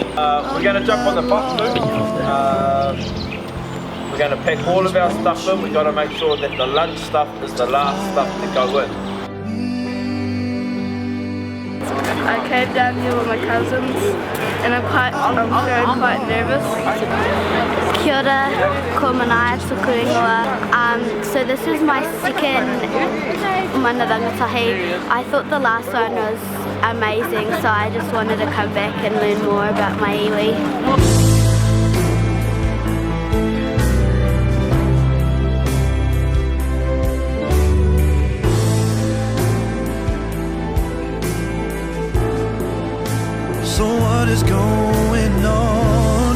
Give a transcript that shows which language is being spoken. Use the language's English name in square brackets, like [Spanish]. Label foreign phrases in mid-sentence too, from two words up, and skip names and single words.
[English] We're going to jump on the bus soon. We're going to pack all of our stuff in. We've got to make sure that the lunch stuff is the last stuff to go in. I came down here with my cousins and I'm feeling quite nervous. [Māori] Kia ora, ko manaia tuku ingoa. [English] So this is my second Mana Rangatahi. I thought the last one was amazing, so I just wanted to come back and learn more about my iwi. So what is going on?